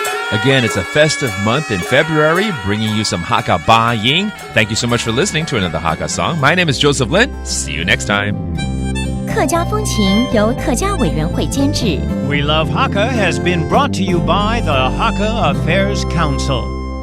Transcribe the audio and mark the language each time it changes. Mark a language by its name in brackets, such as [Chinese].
[English] Again, it's a festive month in February, bringing you some Hakka Ba Ying. Thank you so much for listening to another Hakka song. My name is Joseph Lin. See you next time. [Chinese] 客家风情由客家委员会监制。 [English] We Love Hakka has been brought to you by the Hakka Affairs Council.